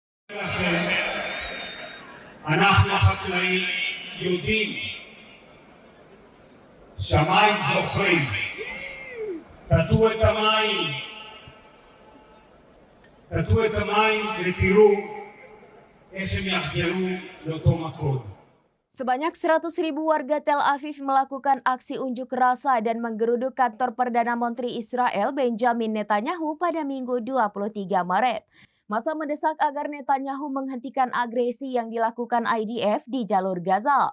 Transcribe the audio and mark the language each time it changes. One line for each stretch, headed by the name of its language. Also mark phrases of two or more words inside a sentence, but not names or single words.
Hebrew: אנחנו חקלאים יהודים, שמיים זוכרים, תטו את המים ותראו איך הם יחזרו לאותו מקום.
Indonesian: Sebanyak 100.000 warga Tel Aviv melakukan aksi unjuk rasa dan menggeruduk kantor Perdana Menteri Israel Benjamin Netanyahu pada Minggu 23 Maret. Massa mendesak agar Netanyahu menghentikan agresi yang dilakukan IDF di jalur Gaza.